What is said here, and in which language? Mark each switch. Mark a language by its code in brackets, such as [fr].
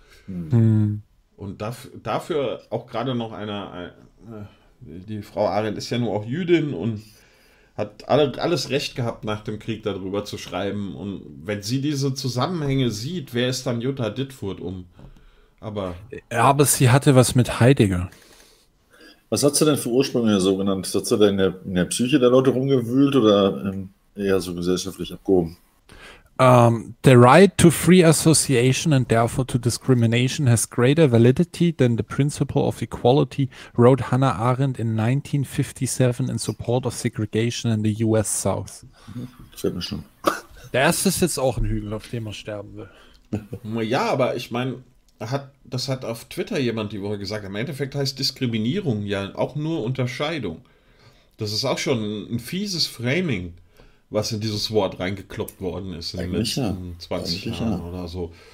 [de] Und dafür auch gerade noch die Frau Arendt ist ja nur auch Jüdin und hat alles Recht gehabt, nach dem Krieg darüber zu schreiben, und wenn sie diese Zusammenhänge sieht, wer ist dann Jutta Ditfurth um? Aber sie hatte was mit Heidegger. Was hat sie denn für Ursprünge so genannt? Hat sie denn in der Psyche der Leute rumgewühlt oder eher so gesellschaftlich abgehoben? [en] The right to free association and therefore to discrimination has greater validity than the principle of equality, wrote Hannah Arendt in 1957 in support of segregation in the US South. [de] Fällt mir schon. Der erste ist jetzt auch ein Hügel, auf dem man sterben will. Ja, aber ich meine, das hat auf Twitter jemand die Woche gesagt. Im Endeffekt heißt Diskriminierung ja auch nur Unterscheidung. Das ist auch schon ein fieses Framing, was in dieses Wort reingekloppt worden ist in eigentlich den letzten 20 Jahren oder so.